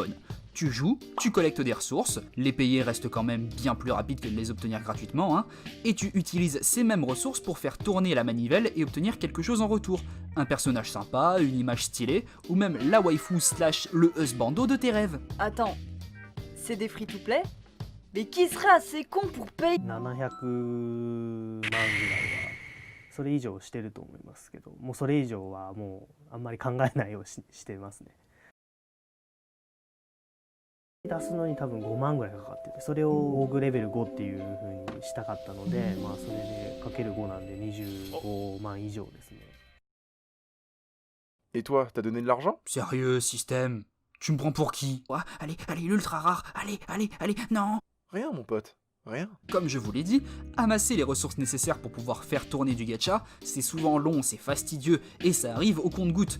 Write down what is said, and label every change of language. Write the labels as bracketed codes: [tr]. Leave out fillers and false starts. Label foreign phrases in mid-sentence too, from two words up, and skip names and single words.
[fr] Tu joues, tu collectes des ressources, les payer reste quand même bien plus rapide que de les obtenir gratuitement, hein, et tu utilises ces mêmes ressources pour faire tourner la manivelle et obtenir quelque chose en retour. Un personnage sympa, une image stylée, ou même la waifu / le husbando de tes rêves. Attends, c'est des free-to-play? Mais qui serait assez con pour payer [ja] 700 万ぐらいはそれ以上してると思いますけど、もうそれ以上はもうあんまり考えないようにしてますね。出すのに多分5万ぐらいかかってて、それをオーグレベル5っていう風にしたかったので、まあそれでかける5なんで25万以上ですね。 [fr] Et toi, t'as donné de l'argent? Sérieux, système? Tu me prends pour qui? Ouais, allez, l'ultra rare, allez, non. Rien, mon pote. Rien. Comme je vous l'ai dit, amasser les ressources nécessaires pour pouvoir faire tourner du gacha, c'est souvent long, c'est fastidieux, et ça arrive au compte-gouttes.